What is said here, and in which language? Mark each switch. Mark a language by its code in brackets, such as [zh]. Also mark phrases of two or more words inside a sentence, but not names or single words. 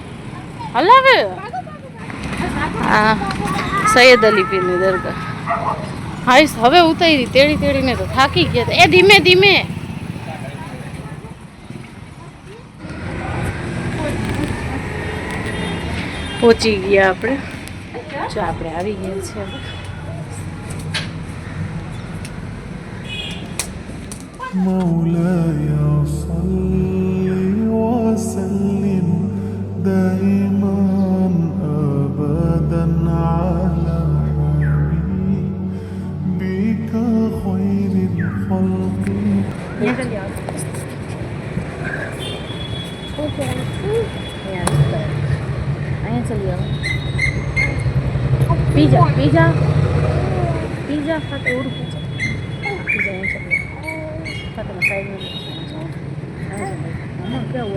[gu] હલાવે આ સૈયદ અલી પીરની દરગાહ. હાઈસ હવે ઉતારી તેડીને તો થાકી ગયા. એ ધીમે ધીમે પહોંચી ગયા આપણે. જો આપણે આવી ગયા છે હવે. [ar] مولاي صل وسلم دائما ابدا على حبيبك خير الخلق. [hi] पिज़्ज़ा खाते और पिज़्ज़ा खाते साइड में मम्मा क्या हुआ?